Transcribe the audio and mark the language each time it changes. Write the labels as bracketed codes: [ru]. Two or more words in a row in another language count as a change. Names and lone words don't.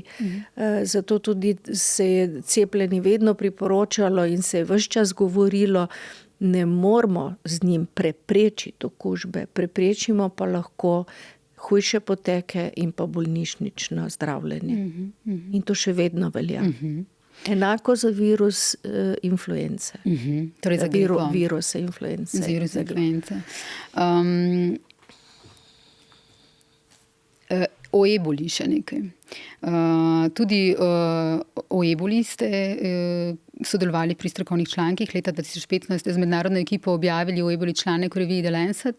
[sl] Zato tudi se je cepljenje vedno priporočalo in se je ves čas govorilo, ne moramo z njim preprečiti okužbe, preprečimo pa lahko hujše poteke in pa bolnišnično zdravljenje. In to še vedno velja. Enako za virus influence. Torej za virus influence. Virus influence. O eboli še nekaj. Tudi o eboli ste sodelovali pri strokovnih člankih. Leta 2015 ste z mednarodno ekipo objavili o eboli članek v reviji The Lancet.